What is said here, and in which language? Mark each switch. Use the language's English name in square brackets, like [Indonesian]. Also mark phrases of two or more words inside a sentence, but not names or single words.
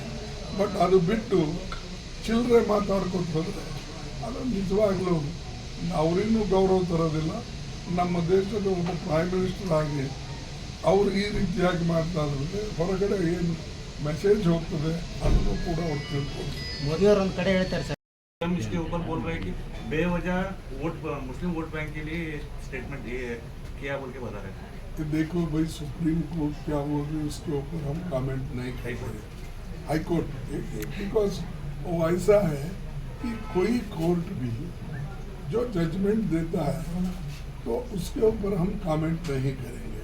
[Kannada] ಬಟ್ ಅದು ಬಿಟ್ಟು ಚಿಲ್ಲರೆ ಮಾತಾಡ್ಕೊತ ಹೋದರೆ ಅದು ನಿಜವಾಗ್ಲೂ ಅವರಿನ್ನೂ ಗೌರವ ತರೋದಿಲ್ಲ. ನಮ್ಮ ದೇಶದ ಒಬ್ಬ [English] Prime Minister [Kannada] ಆಗಿ ಅವರು ಈ ರೀತಿಯಾಗಿ ಮಾಡ್ತಾ ಇದ್ರೆ ಹೊರಗಡೆ ಏನು ಮೆಸೇಜ್ ಹೋಗ್ತದೆ ಅದನ್ನು ಕೂಡ ಅವ್ರು ತಿಳ್ಕೊಂಡು. ಮೋದಿ ಅವರು ಒಂದು ಕಡೆ ಹೇಳ್ತಾರೆ ಸರ್, [Hindi] हम इसके ऊपर बोल रहे हैं कि बेवजह मुस्लिम [English] vote bank [Hindi] के लिए स्टेटमेंट किया बोल के बता रहे हैं. देखो भाई, सुप्रीम कोर्ट क्या होगी उसके ऊपर हम कमेंट नहीं करेंगे. हाई कोर्ट बिकॉज वो ऐसा है कि कोई कोर्ट भी जो जजमेंट देता है तो उसके ऊपर हम कमेंट नहीं करेंगे.